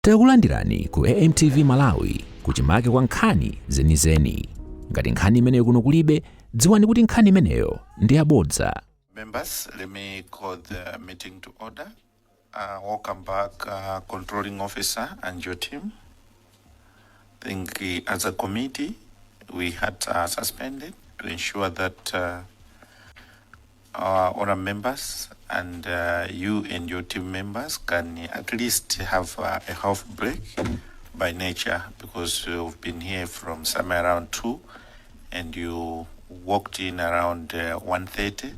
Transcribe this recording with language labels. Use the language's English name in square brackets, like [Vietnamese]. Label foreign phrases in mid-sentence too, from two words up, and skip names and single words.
[Nyanja] Takulandirani ku AMTV Malawi kuchimake kwa nkhani zenizeni. Ngati nkhani imeneyo kuno kulibe, dziwani kuti nkhani imeneyo ndi yabodza. [English] Members, let me call the meeting to order. Welcome back, controlling officer and your team. I think as a committee, we had suspended to ensure that our other members and you and your team members can at least have a half break by nature, because you've been here from somewhere around 2 and you walked in around 1:30.